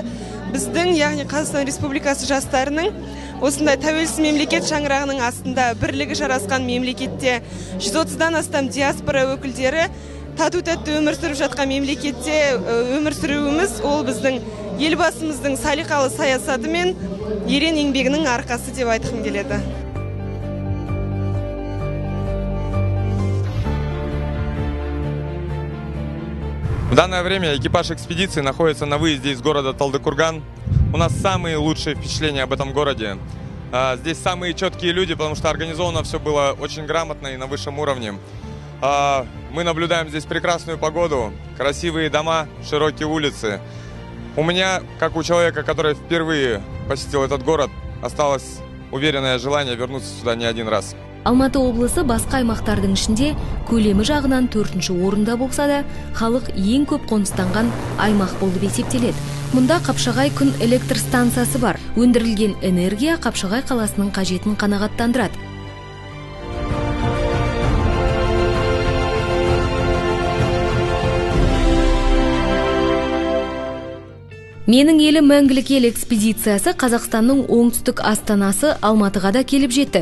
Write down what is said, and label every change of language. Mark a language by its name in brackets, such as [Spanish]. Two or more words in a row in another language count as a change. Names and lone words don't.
[Kazakh] Біздің, яғни Қазақстан Республикасы жастарының осындай тәуелсіз мемлекет шаңырағының астында бірлігі жарасқан мемлекетте 130-дан астам диаспора өкілдері тату-тәтті өмір сүріп жатқан мемлекетте өмір сүруіміз, ол біздің елбасымыздың салиқалы саясаты мен ерен еңбегінің арқасы деп айтқым келеді. [Russian] В данное время экипаж экспедиции находится на выезде из города Талдыкурган. У нас самые лучшие впечатления об этом городе. Здесь самые четкие люди, потому что организовано все было очень грамотно и на высшем уровне. Мы наблюдаем здесь прекрасную погоду, красивые дома, широкие улицы. У меня, как у человека, который впервые посетил этот город, осталось уверенное желание вернуться сюда не один раз. [Kazakh] Алматы облысы басқа аймақтардың ішінде көлемі жағынан 4-ші орында болса да, халық ең көп қоныстанған аймақ болып есептеледі. Мұнда Қапшағай күн электр станциясы бар. Өндірілген энергия Қапшағай қаласының қажетін қанағаттандырады. Менің елім мәңгілік ел экспедициясы Қазақстанның оңтүстік астанасы Алматыға да келіп жетті.